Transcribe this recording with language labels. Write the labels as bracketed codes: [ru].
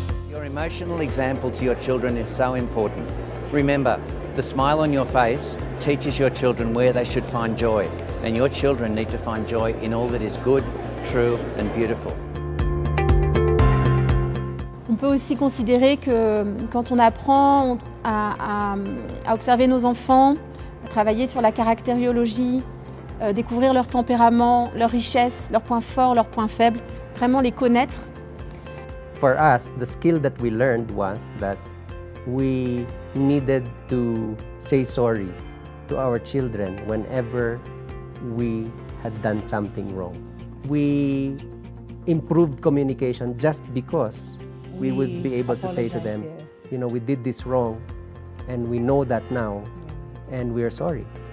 [en] Your emotional example to your children is so important. Remember, the smile on your face teaches your children where they should find joy, and your children need to find joy in all that is good, true and beautiful. [fr] On peut aussi considérer que quand on apprend à observer nos enfants, à travailler sur la caractériologie, découvrir leur tempérament, leurs richesses, leurs points forts, leurs points faibles, vraiment les connaître. [en] For us, the skill that we learned was that we needed to say sorry to our children whenever we had done something wrong. We improved communication just because we would be able to say to them, we did this wrong and we know that now and we are sorry.